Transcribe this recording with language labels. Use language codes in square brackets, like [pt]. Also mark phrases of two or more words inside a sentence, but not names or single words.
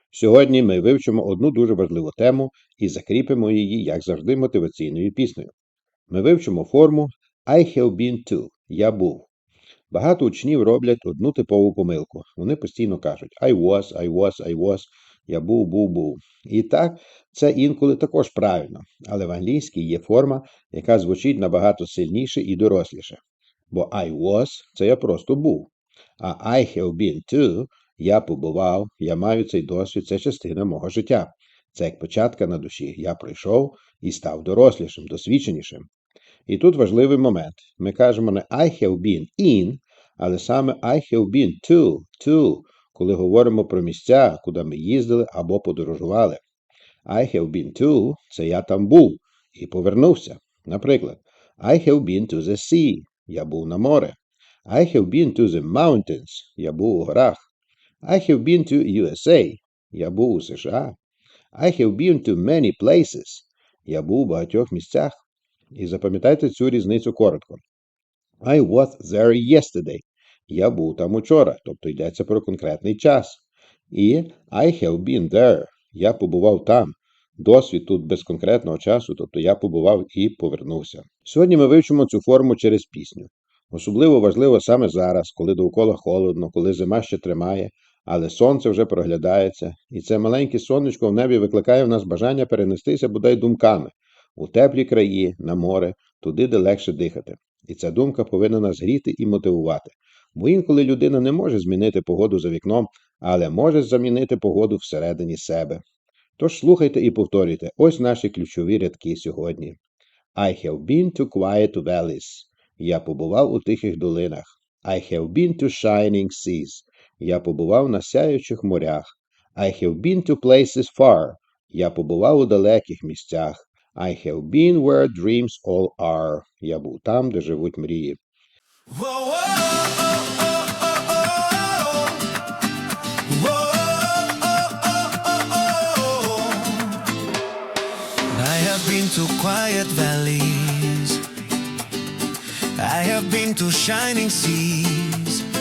[uk] Сьогодні ми вивчимо одну дуже важливу тему і закріпимо її, як завжди, мотиваційною піснею. Ми вивчимо форму [en] I have been to – [uk] я був. Багато учнів роблять одну типову помилку. Вони постійно кажуть [en] I was, [uk] я був. І так, це інколи також правильно, але в англійській є форма, яка звучить набагато сильніше і доросліше. [en] Бо I was – [uk] це я просто був. А [en] I have been to – [uk] я побував, я маю цей досвід, це частина мого життя. Це як початка на душі. Я прийшов і став дорослішим, досвідченішим. І тут важливий момент. Ми кажемо не [en] I have been in, [uk] але саме [en] I have been to, [uk] коли говоримо про місця, куди ми їздили або подорожували. [en] I have been to – [uk] це я там був і повернувся. Наприклад, [en] I have been to the sea – [uk] я був на море. [en] I have been to the mountains – [uk] я був у горах. [en] I have been to USA – [uk] я був у США. [en] I have been to many places – [uk] я був у багатьох місцях. І запам'ятайте цю різницю коротко. [en] I was there yesterday – [uk] я був там учора, тобто йдеться про конкретний час. [en] І I have been there – [uk] я побував там. Досвід тут без конкретного часу, тобто я побував і повернувся. Сьогодні ми вивчимо цю форму через пісню. Особливо важливо саме зараз, коли довкола холодно, коли зима ще тримає, але сонце вже проглядається, і це маленьке сонечко в небі викликає в нас бажання перенестися бодай думками у теплі краї, на море, туди, де легше дихати. І ця думка повинна нас гріти і мотивувати. Бо інколи людина не може змінити погоду за вікном, але може замінити погоду всередині себе. Тож слухайте і повторюйте. Ось наші ключові рядки сьогодні. [en] I have been to quiet valleys. [uk] Я побував у тихих долинах. [en] I have been to shining seas. [uk] Я побував на сяючих морях. [en] I have been to places far. [uk] Я побував у далеких місцях. [en] I have been where dreams all are. [uk] Я був там, де живуть мрії. [en] I have been to quiet valleys. I have been to shining seas.